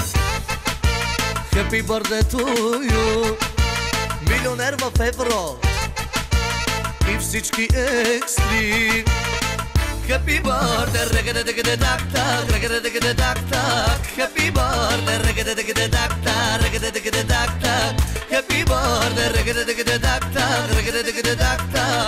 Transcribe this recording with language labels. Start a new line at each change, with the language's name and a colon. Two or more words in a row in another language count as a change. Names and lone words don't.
English: happy birthday to you,
Bulgarian: милионер в евро и всички екстри.
English: Happy birthday, reggae-da-digga-da-dak-tak, reggae-da-digga-da-dak-tak. Happy birthday, reggae-da-digga-da-dak-tak, reggae-da-digga-da-dak-tak. Happy birthday, reggae-da-digga-da-dak-tak, reggae-da-digga-da-dak-tak.